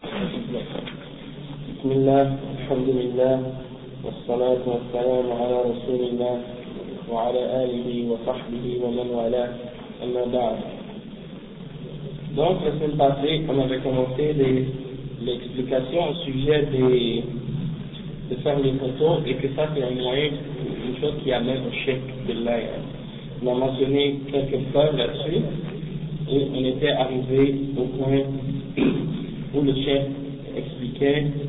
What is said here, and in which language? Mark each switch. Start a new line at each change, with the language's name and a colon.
Arabic: بسم الله الحمد لله والصلاة والسلام على رسول الله وعلى آله وصحبه ومن والاه أما بعد.
French: Donc la semaine passée, on avait commencé l'explication au sujet de faire les photos et que ça c'est un moyen, une chose qui amène au shirk billah. On a mentionné quelques preuves là-dessus et on était arrivé au point où le shirk expliquait